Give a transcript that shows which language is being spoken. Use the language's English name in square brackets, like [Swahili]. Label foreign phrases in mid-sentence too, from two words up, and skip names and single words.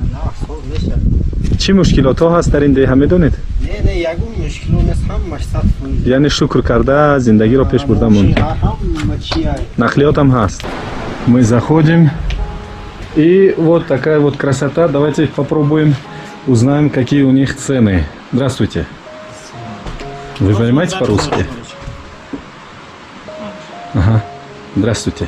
[Persian] چی مشکلات ها هست در این دیه میدونید؟ نه یگو مشکل نیست همش صد فوق. یعنی شکر کرده زندگی رو پیش برده مون. [Russian] Нахлёт там хаст. Мы заходим. И вот такая вот красота. Давайте попробуем, узнаем, какие у них цены. Здравствуйте. Вы понимаете по-русски? Ага. Здравствуйте.